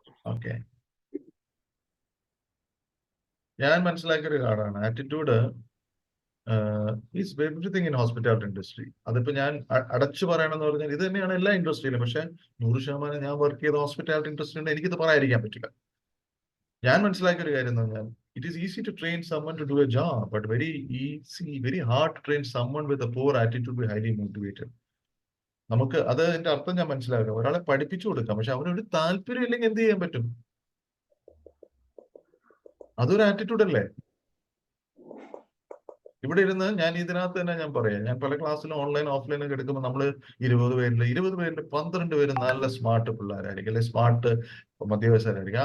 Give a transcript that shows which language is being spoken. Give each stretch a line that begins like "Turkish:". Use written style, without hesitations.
Malayalam: Okay, ഞാൻ മനസ്സിലാക്കിയ ഒരു കാര്യമാണ്
English: Attitude is everything in hospitality industry.
Malayalam: അതിപ്പോ ഞാൻ അടച്ചു പറയണമെന്ന് പറഞ്ഞാൽ ഇത് തന്നെയാണ് എല്ലാ ഇൻഡസ്ട്രിയിലും. പക്ഷെ 100% ഞാൻ വർക്ക് ചെയ്ത ഹോസ്പിറ്റാലിറ്റി ഇൻഡസ്ട്രിയിൽ എനിക്കിത് പറയാതിരിക്കാൻ പറ്റില്ല. ഞാൻ മനസ്സിലാക്കിയ ഒരു കാര്യം എന്ന് പറഞ്ഞാൽ
English: it is easy to train someone to do a job, but very hard to train someone with a poor attitude to be highly motivated.
Malayalam: നമുക്ക് അതിന്റെ അർത്ഥം ഞാൻ മനസ്സിലാക്കുക. ഒരാളെ പഠിപ്പിച്ചു കൊടുക്കാം, പക്ഷെ അവനൊരു താല്പര്യം ഇല്ലെങ്കിൽ എന്ത് ചെയ്യാൻ പറ്റും? അതൊരു ആറ്റിറ്റ്യൂഡ് അല്ലേ? ഇവിടെ ഇരുന്ന് ഞാൻ ഇതിനകത്ത് തന്നെ ഞാൻ പറയാം, ഞാൻ പല ക്ലാസ്സിലും ഓൺലൈൻ ഓഫ്ലൈൻ ഒക്കെ എടുക്കുമ്പോൾ നമ്മള് 20 പേരിൽ 12 പേര് നല്ല സ്മാർട്ട് പിള്ളേരായിരിക്കും, അല്ലെ സ്മാർട്ട് മധ്യവയസ്കരായിരിക്കും.